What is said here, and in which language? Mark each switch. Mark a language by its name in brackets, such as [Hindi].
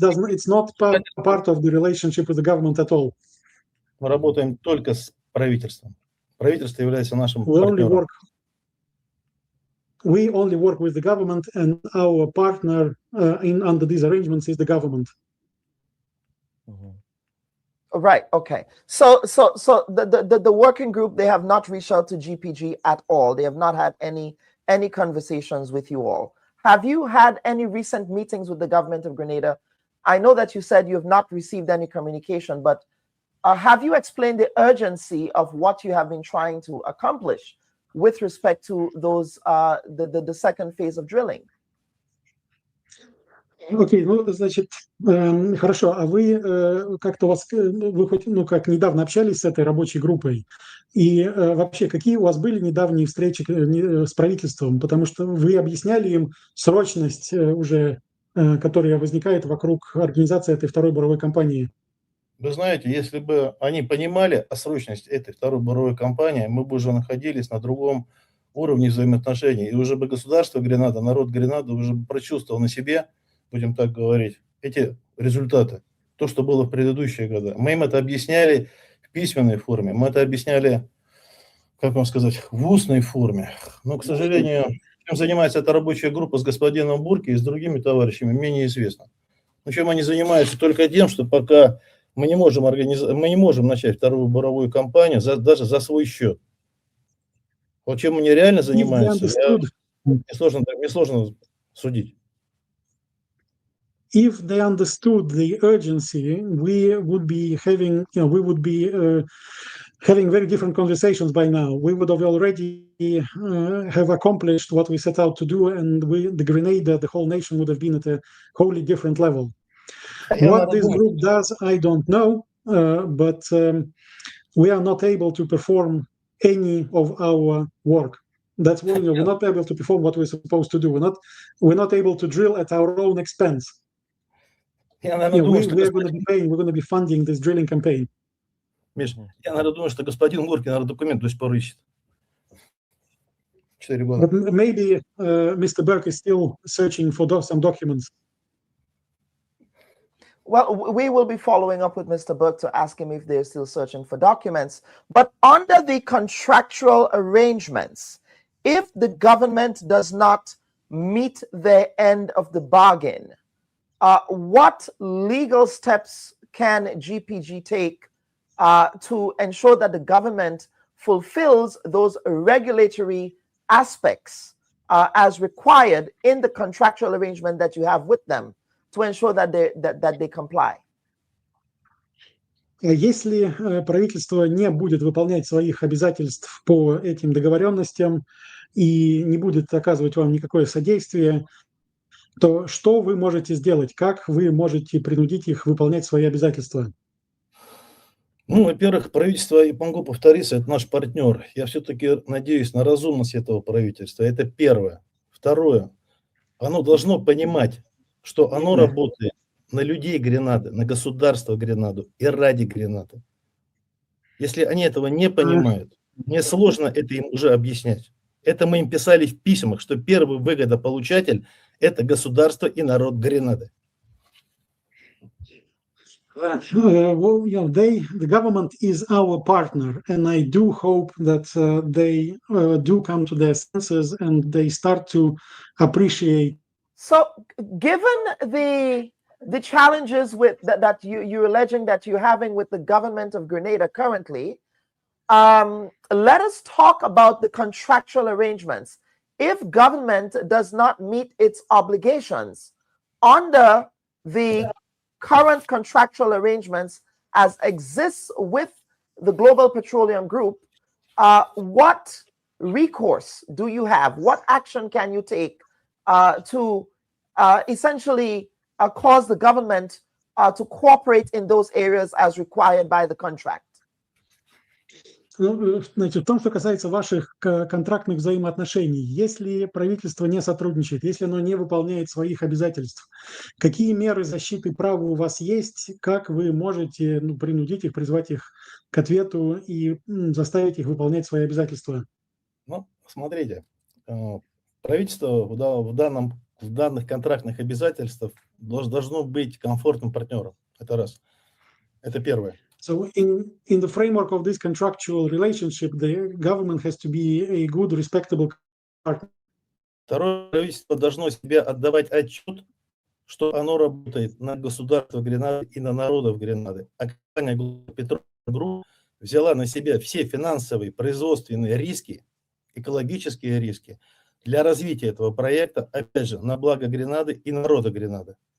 [English] It's not part of the relationship with the government at all. [Russian] Мы работаем только с правительством. Правительство является нашим партнером. [English] We only work with the government, and our partner under these arrangements is the government. Right. Okay. So the working group, they have not reached out to GPG at all. They have not had any conversations with you all. Have you had any recent meetings with the government of Grenada? I know that you said you have not received any communication, but have you explained the urgency of what you have been trying to accomplish with respect to those the second phase of drilling? [Russian] Окей, ну, значит, хорошо. А вы как-то вы хоть, как недавно общались с этой рабочей группой? И вообще, какие у вас были недавние встречи с правительством? Потому что вы объясняли им срочность уже, которая возникает вокруг организации этой второй буровой кампании. Вы знаете, если бы они понимали о срочности этой второй буровой кампании, мы бы уже находились на другом уровне взаимоотношений. И уже бы государство Гренада, народ Гренады уже бы прочувствовал на себе, будем так говорить, эти результаты, то, что было в предыдущие годы. Мы им это объясняли в письменной форме, мы это объясняли, как вам сказать, в устной форме. Но, к сожалению, чем занимается эта рабочая группа с господином Бурки и с другими товарищами, мне неизвестно. Но чем они занимаются? Только тем, что пока мы не можем начать вторую буровую кампанию даже за свой счет. Вот чем они реально занимаются, мне сложно судить. [English] If they understood the urgency, we would be having, having very different conversations by now. We would have already have accomplished what we set out to do, and the Grenada, the whole nation, would have been at a wholly different level. What this group does, I don't know, but we are not able to perform any of our work. That's why we're not able to perform what we're supposed to do. We're not able to drill at our own expense. We're going to be funding this drilling campaign. [Russian] Миш, я, наверное, думаю, что господин Гурки, наверное, документ до сих пор ищет. 4 года. [English] But maybe Mr. Burke is still searching for some documents. Well, we will be following up with Mr. Burke to ask him if they're still searching for documents. But under the contractual arrangements, if the government does not meet their end of the bargain, what legal steps can GPG take to ensure that the government fulfills those regulatory aspects as required in the contractual arrangement that you have with them to ensure that they comply? [Russian] Если правительство не будет выполнять своих обязательств по этим договоренностям и не будет оказывать вам никакое содействие, то что вы можете сделать? Как вы можете принудить их выполнять свои обязательства? Ну, во-первых, правительство, и могу повториться, это наш партнер. Я все-таки надеюсь на разумность этого правительства. Это первое. Второе. Оно должно понимать, что оно работает на людей Гренады, на государство Гренаду и ради Гренады. Если они этого не понимают, мне сложно это им уже объяснять. Это мы им писали в письмах, что первый выгодополучатель – это государство и народ Гренады. [English] The government is our partner, and I do hope that they do come to their senses and they start to appreciate. So, given the challenges with that you're alleging that you're having with the government of Grenada currently, let us talk about the contractual arrangements. If government does not meet its obligations under the current contractual arrangements as exists with the Global Petroleum Group, what recourse do you have? What action can you take to essentially cause the government to cooperate in those areas as required by the contract? [Russian] Значит, в том, что касается ваших контрактных взаимоотношений, если правительство не сотрудничает, если оно не выполняет своих обязательств, какие меры защиты права у вас есть, как вы можете принудить их, призвать их к ответу и заставить их выполнять свои обязательства? Ну, смотрите, правительство в данном в данных контрактных обязательствах должно быть комфортным партнером. Это раз. Это первое. [English] So in the framework of this contractual relationship, the government has to be a good, respectable partner. [Russian] Второе, правительство должно себе отдавать отчет, что оно работает на государство Гренады и на народов Гренады. А компания Petroleum Group взяла на себя все финансовые, производственные риски, экологические риски для развития этого проекта, опять же, на благо Гренады и народа Гренады.